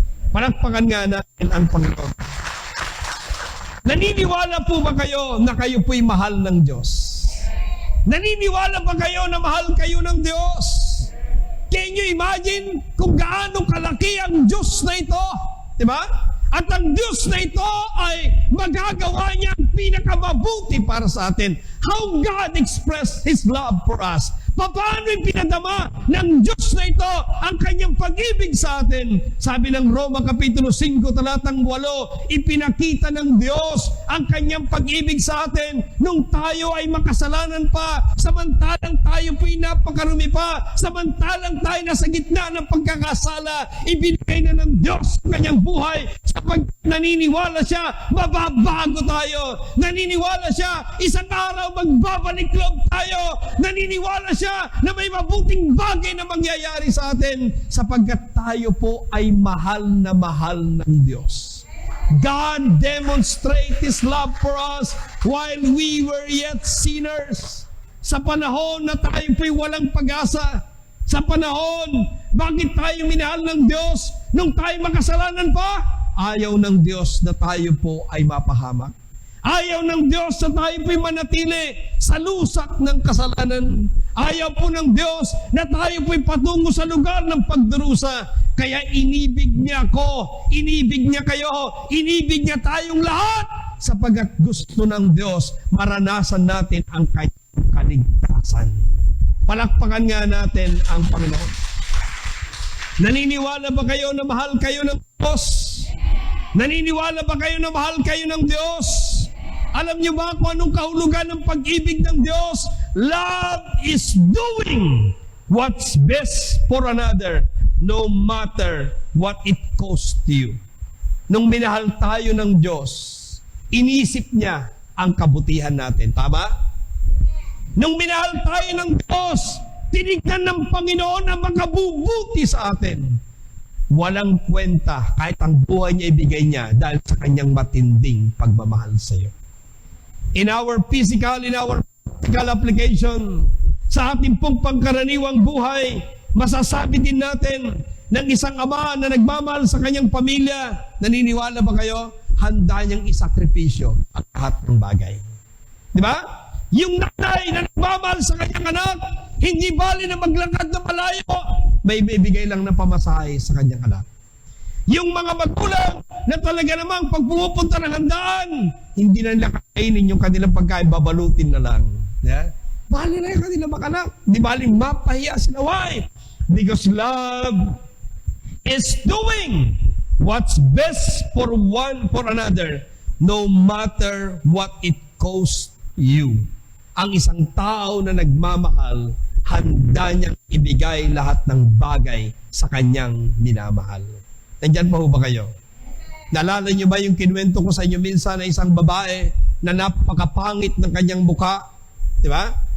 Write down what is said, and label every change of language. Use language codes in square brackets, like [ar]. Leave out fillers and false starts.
[tl] Palakpakan nga natin ang Panginoon. Naniniwala po ba kayo na kayo po'y mahal ng Diyos? Naniniwala ba kayo na mahal kayo ng Diyos? [en] Can you imagine [tl] kung gaano kalaki ang Diyos na ito? Diba? At ang Diyos na ito ay magagawa niya ang pinakamabuti para sa atin. [en] How God expressed His love for us. [tl] Paano ipinadama ng Diyos na ito ang kanyang pag-ibig sa atin? Sabi ng Roma Kapitulo 5, talatang 8, ipinakita ng Diyos ang kanyang pag-ibig sa atin nung tayo ay makasalanan pa, samantalang tayo po'y napakarumi pa, samantalang tayo nasa gitna ng pagkakasala, ibinigay na ng Diyos ang kanyang buhay sapagkat naniniwala siya, mababago tayo. Naniniwala siya, isang araw magbabalik loob tayo. Naniniwala siya na may mabuting bagay na mangyayari sa atin sapagkat tayo po ay mahal ng Diyos. [en] God demonstrated His love for us while we were yet sinners. [tl] Sa panahon na tayo po'y walang pag-asa, sa panahon, bakit tayo minahal ng Diyos nung tayo makasalanan pa? Ayaw ng Diyos na tayo po ay mapahamak. Ayaw ng Diyos na tayo po'y manatili sa lusak ng kasalanan. Ayaw po ng Diyos na tayo po'y patungo sa lugar ng pagdurusa. Kaya inibig niya ako, inibig niya kayo, inibig niya tayong lahat sapagkat gusto ng Diyos maranasan natin ang kanyang kaligtasan. Palakpakan nga natin ang Panginoon. Naniniwala ba kayo na mahal kayo ng Diyos? Naniniwala ba kayo na mahal kayo ng Diyos? Alam niyo ba kung anong kahulugan ng pag-ibig ng Diyos? [en] Love is doing what's best for another, no matter what it costs you. [tl] Nung minahal tayo ng Diyos, inisip niya ang kabutihan natin. Tama? Nung minahal tayo ng Diyos, tinignan ng Panginoon ang makabubuti sa atin. Walang kwenta kahit ang buhay niya ibigay niya dahil sa kanyang matinding pagmamahal sa iyo. [en] In our practical application, [tl] sa ating pong pangkaraniwang buhay, masasabi din natin ng isang ama na nagmamahal sa kanyang pamilya, naniniwala ba kayo? Handa niyang isakripisyo ang lahat ng bagay. Di ba? Yung nanay na nagmamahal sa kanyang anak, hindi bali na maglakad na malayo, may bibigay lang na pamasahe sa kanyang anak. Yung mga magulang na talaga namang pag pumupunta ng handaan, hindi na nila kainin yung kanilang pagkain, babalutin na lang. Yeah? Bali na yung kanilang anak. Di bali mapahiya sila. Why? [en] Because love is doing what's best for another, no matter what it costs you. [tl] Ang isang tao na nagmamahal, handa niyang ibigay lahat ng bagay sa kanyang minamahal. Nandyan pa ho ba kayo? Naalala niyo ba yung kinuwento ko sa inyo minsan na isang babae na napakapangit ng kanyang mukha? Di ba?